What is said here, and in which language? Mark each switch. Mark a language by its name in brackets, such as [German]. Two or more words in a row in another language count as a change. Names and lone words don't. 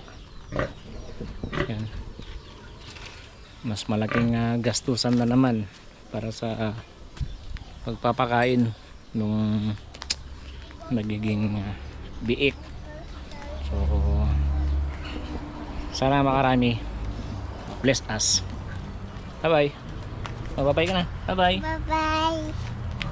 [Filipino] Ayan, mas malaking gastusan na naman para sa pagpapakain nung nagiging biik. So sana makarami. [English] Bless us. Bye bye. [Filipino] Magbabay ka na. [English] Bye bye. Bye bye.